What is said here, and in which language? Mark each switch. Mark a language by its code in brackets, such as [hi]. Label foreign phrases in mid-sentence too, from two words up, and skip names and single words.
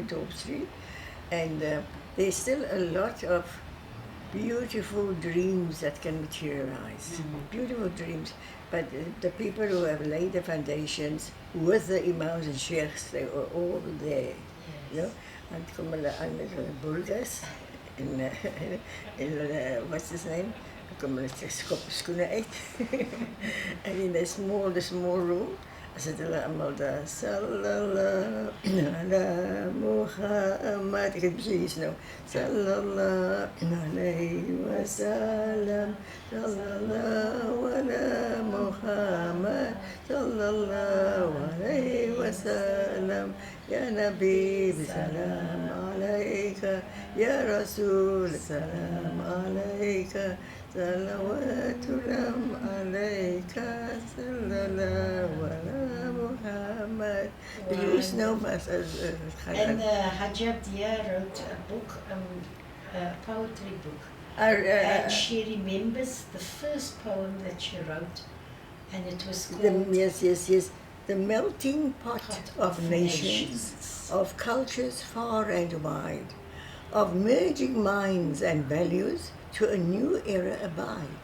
[en] And there's still a lot of beautiful dreams that can materialize. Beautiful dreams. But the people who have laid the foundations with the imams and sheikhs, they were all there. You know? And [af] kom hulle aan met hulle burgers en [en] what's his name? [af] Kom hulle skop skoene uit. [en] And in the small room, [af] sit hulle almal daar. [ar] صلى الله على محمد. [af] Ek het presies nou. [ar] صلى الله عليه وسلم. صلى الله على محمد. صلى الله عليه وسلم. يا نبي سلام عليك. يا رسول سلام عليك. صلوات الله عليك. صلى الله على محمد. [en] You know, And Haji Abdeya wrote a book, a poetry book. And she remembers the first poem that she wrote, and it was called yes. The melting pot of nations, of cultures far and wide, of merging minds and values to a new era abide.